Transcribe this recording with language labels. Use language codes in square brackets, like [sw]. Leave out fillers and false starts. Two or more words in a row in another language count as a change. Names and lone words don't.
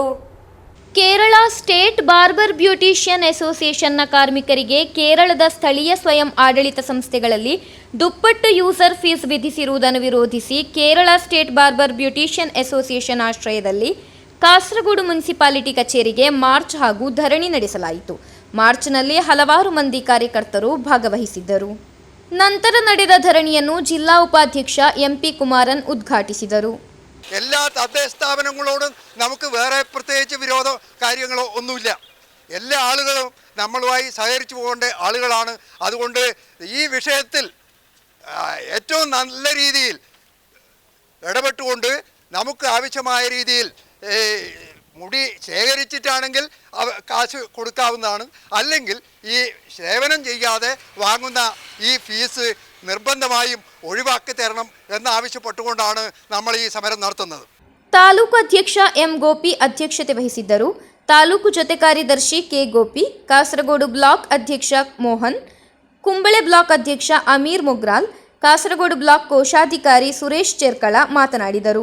[kn] ಕೇರಳ ಸ್ಟೇಟ್ ಬಾರ್ಬರ್ ಬ್ಯೂಟಿಷಿಯನ್ ಅಸೋಸಿಯೇಷನ್ನ ಕಾರ್ಮಿಕರಿಗೆ ಕೇರಳದ ಸ್ಥಳೀಯ ಸ್ವಯಂ ಆಡಳಿತ ಸಂಸ್ಥೆಗಳಲ್ಲಿ ದುಪ್ಪಟ್ಟು ಯೂಸರ್ ಫೀಸ್ ವಿಧಿಸಿರುವುದನ್ನು ವಿರೋಧಿಸಿ ಕೇರಳ ಸ್ಟೇಟ್ ಬಾರ್ಬರ್ ಬ್ಯೂಟಿಷಿಯನ್ ಅಸೋಸಿಯೇಷನ್ ಆಶ್ರಯದಲ್ಲಿ ಕಾಸರಗೋಡು ಮುನ್ಸಿಪಾಲಿಟಿ ಕಚೇರಿಗೆ ಮಾರ್ಚ್ ಹಾಗೂ ಧರಣಿ ನಡೆಸಲಾಯಿತು. ಮಾರ್ಚ್ನಲ್ಲಿ ಹಲವಾರು ಮಂದಿ ಕಾರ್ಯಕರ್ತರು ಭಾಗವಹಿಸಿದ್ದರು. ನಂತರ ನಡೆದ ಧರಣಿಯನ್ನು ಜಿಲ್ಲಾ ಉಪಾಧ್ಯಕ್ಷ ಎಂಪಿ ಕುಮಾರನ್ ಉದ್ಘಾಟಿಸಿದರು. [ml] എല്ലാ തദ്ദേശ സ്ഥാപനങ്ങളോടും നമുക്ക് വേറെ പ്രത്യേകിച്ച് വിരോധ കാര്യങ്ങളോ ഒന്നുമില്ല. എല്ലാ ആളുകളും നമ്മളുമായി സഹകരിച്ചു പോകേണ്ട ആളുകളാണ്. അതുകൊണ്ട് ഈ വിഷയത്തിൽ ഏറ്റവും നല്ല രീതിയിൽ ഇടപെട്ടുകൊണ്ട് നമുക്ക് ആവശ്യമായ രീതിയിൽ മുടി ശേഖരിച്ചിട്ടാണെങ്കിൽ കാശ് കൊടുക്കാവുന്നതാണ്. അല്ലെങ്കിൽ ഈ സേവനം ചെയ്യാതെ വാങ്ങുന്ന ഈ ഫീസ് നിർബന്ധമായും ഒഴിവാക്കി തരണം എന്നാവശ്യപ്പെട്ടുകൊണ്ടാണ് നമ്മൾ ಈ ಸಮರ ನಡೆಸುന്നത്. [kn] ತಾಲೂಕು ಅಧ್ಯಕ್ಷ ಎಂ ಗೋಪಿ ಅಧ್ಯಕ್ಷತೆ ವಹಿಸಿದ್ದರು. ತಾಲೂಕು ಜೊತೆ ಕಾರ್ಯದರ್ಶಿ ಕೆ ಗೋಪಿ, ಕಾಸರಗೋಡು ಬ್ಲಾಕ್ ಅಧ್ಯಕ್ಷ ಮೋಹನ್, ಕುಂಬಳೆ ಬ್ಲಾಕ್ ಅಧ್ಯಕ್ಷ ಅಮೀರ್ ಮೊಗ್ರಾಲ್, ಕಾಸರಗೋಡು ಬ್ಲಾಕ್ ಕೋಶಾಧಿಕಾರಿ ಸುರೇಶ್ ಚೆರ್ಕಳ ಮಾತನಾಡಿದರು.